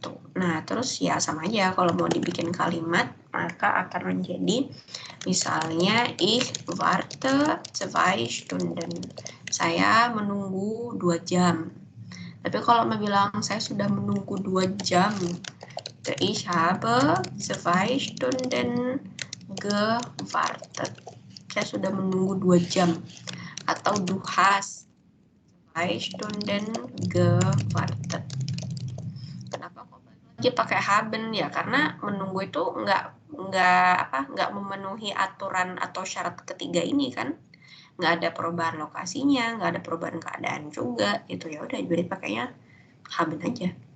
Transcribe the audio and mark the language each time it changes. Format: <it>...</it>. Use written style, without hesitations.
<id>Nah, terus ya sama aja kalau mau dibikin kalimat, maka akan menjadi misalnya</id> <de>ich warte 2 Stunden.</de> <id>Saya menunggu 2 jam. Tapi kalau mau bilang saya sudah menunggu 2 jam,</id> <de>ich habe 2 Stunden gewartet.</de> <id>Saya sudah menunggu 2 jam.</id> <de>Atau du hast 2 Stunden gewartet.</de> <id>Kenapa kok lagi pakai haben ya? Karena menunggu itu nggak memenuhi aturan atau syarat ketiga ini kan, nggak ada perubahan lokasinya, nggak ada perubahan keadaan juga, itu ya udah jadi pakainya haben aja.</id>